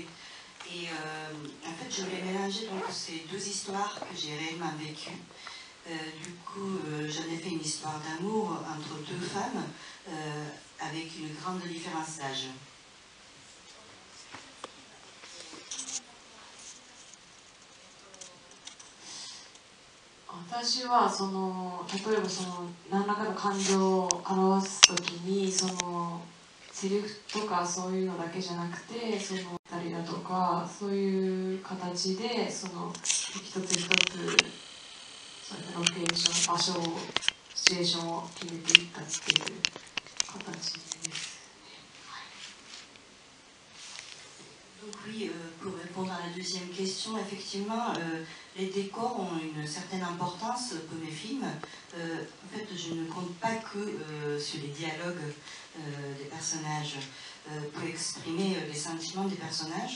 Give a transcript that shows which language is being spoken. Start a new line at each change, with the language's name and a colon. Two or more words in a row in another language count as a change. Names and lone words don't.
French: Et en fait, je voulais mélanger donc ces deux histoires que j'ai réellement vécues. Du coup, j'en ai fait une histoire d'amour entre deux femmes avec une grande différence d'âge.
Japanese: 私は例えば何らかの感情を表すときにセリフとかそういうのだけじゃなくてたりだとかそういう形で一つ一つロケーション場所をシチュエーションを決めていったっていう形です。
French: Donc oui, pour répondre à la deuxième question, effectivement, les décors ont une certaine importance pour mes films. En fait, je ne compte pas que sur les dialogues des personnages pour exprimer les sentiments des personnages.